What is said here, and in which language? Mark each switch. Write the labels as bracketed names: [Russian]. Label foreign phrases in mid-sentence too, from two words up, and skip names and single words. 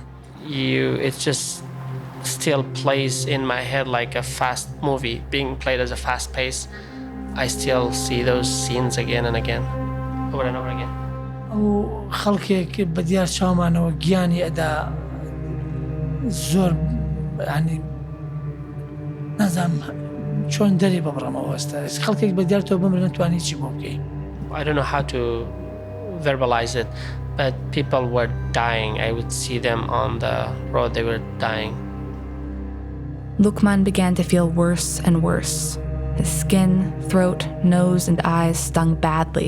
[English] It just still plays in my head like a fast movie being played as a fast pace. I still see those scenes again and again, over and over again. [Central Kurdish] ئەو خەڵکێک بە دیار چاومانەوە گیانی ئەدا زۆر ینی نازانم چۆن دەری ببڕەمەوە ئێستا خەڵکێک بە دیار تۆ بمرە نتوانی چی بۆ بکەی. [English] I don't know how to verbalize it, but people were dying. I would see them on the road, they were dying. Lukman began to feel worse and worse. His skin, throat, nose, and eyes stung badly.